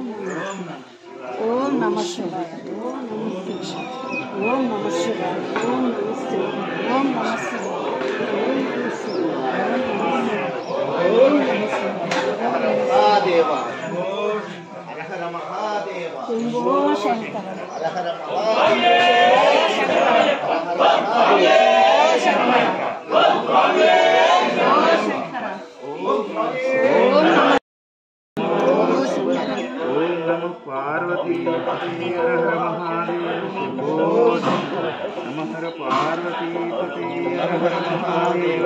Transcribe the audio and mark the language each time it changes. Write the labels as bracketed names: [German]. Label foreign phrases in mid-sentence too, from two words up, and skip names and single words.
[Sanskrit] ఓం నమః శివాయ. ఓం నమః శివాయ. ఓం నమః శివాయ. ఓం నమః శివాయ. ఓం నమః శివాయ. మహాదేవ హర హర మహాదేవ. శంభో శంకర. హర హర మహాదేవ. पार्वती पते हर हर महादेव. शंभो नमः हर पार्वती पते हर हर महादेव.